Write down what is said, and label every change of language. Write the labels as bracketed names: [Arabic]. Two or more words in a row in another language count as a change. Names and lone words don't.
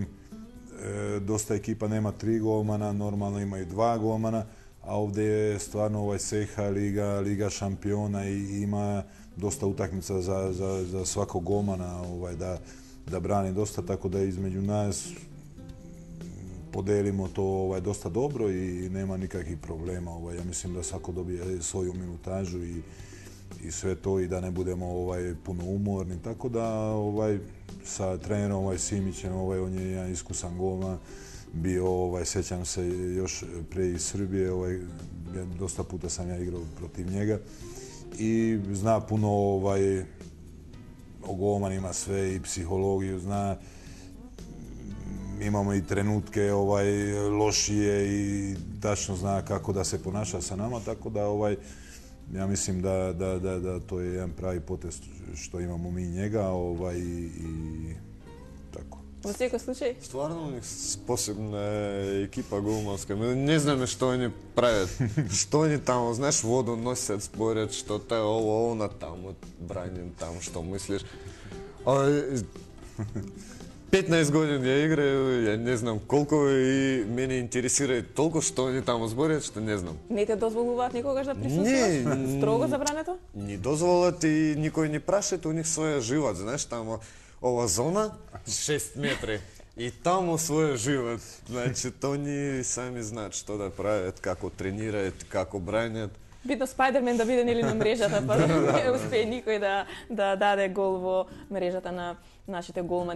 [Serbian] Доста екипа нема 3 голмана, нормално имају 2 голмана, а овде е стварно сеха лига шампиона и има доста утакмица за свако голмана да брани доста, тако да измеѓу нас поделимо то доста добро и нема никакви проблема. Ја мислим да свако добие своју минутажу и све то и да не будемо пуно уморни, тако да sa trenerom Simićem, on je jedan iskusan golman, bio, sećam se još pre iz Srbije, dosta puta sam ja igrao protiv njega i zna puno o golmanima sve i psihologiju, zna, imamo i trenutke lošije i tačno zna kako da se ponaša sa nama, tako da ja mislim da to je jedan pravi potez što imamo mi njega i tako. [Macedonian] Во секој случај? Стварно посебна екипа голманска. Не знаме што они правят. Што они таму, знаеш, воду носят, спорят, што та она таму, браним таму, што мислиш. 15 години ја играю, ја не знам колку и мене интересира толку што они таму зборят, што не знам. Не те дозволуваат никогаш да присуствуваш? Строго забрането? Не дозволат и никој не прашат у них своја живот, знаеш, таму ова зона 6 метри и таму свој живот. Значи, то они сами знаат што да правят, како тренираат, како бранят. Битно Спајдермен да биде нели на мрежата, па да не успее никој да даде гол во мрежата на нашите голмани.